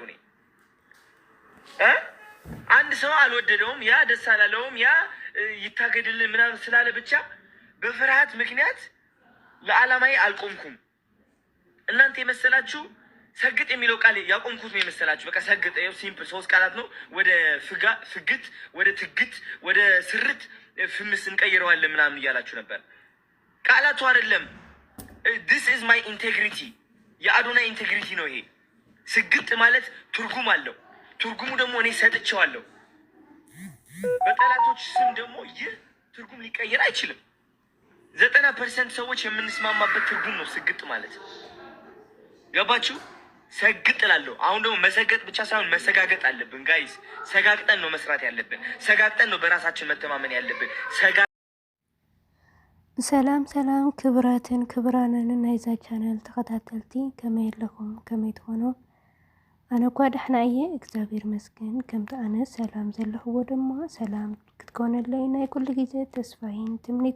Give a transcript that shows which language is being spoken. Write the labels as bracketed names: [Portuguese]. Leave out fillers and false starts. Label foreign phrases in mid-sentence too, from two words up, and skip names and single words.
[Amharic] እኔ አንድ ሰው አልወደደውም፣ ያ ደስ አላለውም፣ ያ ይታገድልን ምናምን ስላለ ብቻ በፍርሃት ምክንያት ለዓላማዬ አልቆምኩም። እናንተ የመሰላችሁ ሰግጥ የሚለው ቃል ያቆምኩት ነው የመሰላችሁ። በቃ ሰግጥ ሲምፕል 3 ቃላት ነው። ወደ ፍግት፣ ወደ ትግት፣ ወደ ስርት ፍምስ እንቀይረዋለን ምናምን እያላችሁ ነበር። ቃላቱ አይደለም። [English] this is my integrity [Amharic] የአዶናይ ኢንቴግሪቲ ነው ይሄ። ስግጥ ማለት ትርጉም አለው። ትርጉሙ ደግሞ እኔ ሰጥቼዋለሁ። በጠላቶች ስም ደግሞ ይህ ትርጉም ሊቀየር አይችልም። 90% ሰዎች የምንስማማበት ትርጉም ነው ስግጥ ማለት። ገባችሁ? ሰግጥ እላለሁ። አሁን ደግሞ መሰገጥ ብቻ ሳይሆን መሰጋገጥ አለብን ጋይስ። ሰጋግጠን ነው መስራት ያለብን። ሰጋግጠን ነው በራሳችን መተማመን ያለብን። [Tigrinya] ሰላም ክብራንን ናይዛ ቻናል ተከታተልቲ ከመይ ኣለኹም ከመይ ትኾኑ? ኣነ እኳ ደሕና እየ እግዚአብሔር መስገን። ከምቲ ኣነ ሰላም ዘለኽዎ ድማ ሰላም ክትኮነለይ ናይ ኩሉ ግዜ ተስፋይን ትምኒተ